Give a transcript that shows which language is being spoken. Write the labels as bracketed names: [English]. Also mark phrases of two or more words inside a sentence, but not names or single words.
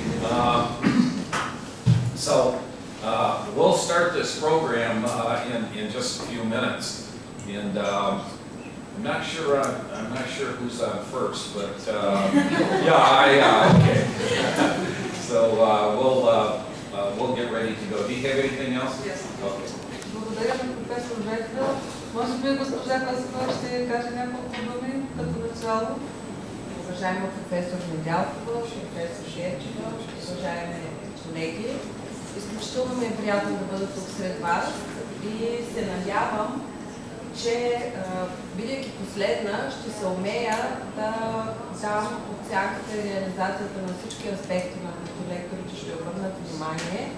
[English] We'll start this program in just a few minutes, and I'm not sure who's on first, but okay. So we'll get ready to go. Do you have anything else? Yes. Okay. [Bulgarian] Благодаря на професор Вредевелд. Може би госпожа Класова ще каже няколко думи като начало. Уважаема професор Недялкова, професор Шерчева, уважаеми колеги, изключително ми е приятно да бъда тук сред вас и се надявам, че бидейки последна, ще се умея да дам оценката и реализацията на всички аспекти, на които лекторите ще обърнат внимание.